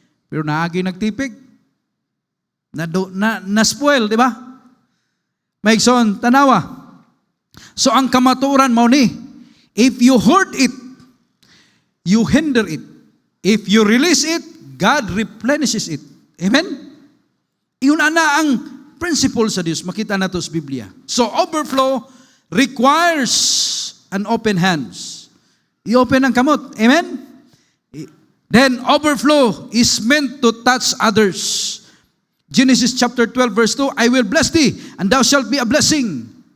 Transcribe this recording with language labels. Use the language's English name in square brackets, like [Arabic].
[Cebuano] Pero naagi nagtipig. Na-spoil, di ba? Maigsoon, tanawa. So ang kamaturan mo ni, [English] if you hoard it, you hinder it. If you release it, God replenishes it. Amen? [Cebuano] Iyon na ang principle sa Diyos. Makita na ito sa Biblia. [English] So overflow requires an open hands. [Cebuano] I-open ang kamot. [English] Amen? Then overflow is meant to touch others. Genesis chapter 12 verse 2, I will bless thee, and thou shalt be a blessing.